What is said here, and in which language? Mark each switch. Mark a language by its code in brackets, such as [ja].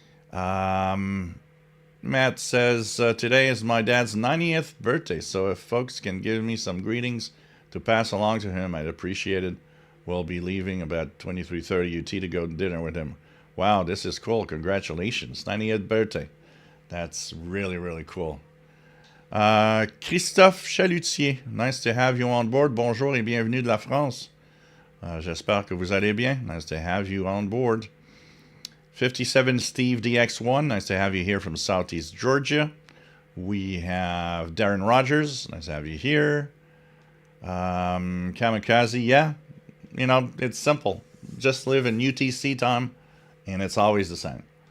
[en] Matt says, today is my dad's 90th birthday, so if folks can give me some greetings to pass along to him, I'd appreciate it. We'll be leaving about 23:30 UT to go to dinner with him. Wow, this is cool. Congratulations. 90th birthday. That's really, really cool. Christophe Chalutier, nice to have you on board. [fr] Bonjour et bienvenue de la France. J'espère que vous allez bien. [en] Nice to have you on board. 57 Steve DX1, nice to have you here from Southeast Georgia. We have Darren Rogers, nice to have you here. Kamikaze, yeah, you know, it's simple. Just live in UTC time, and it's always the same.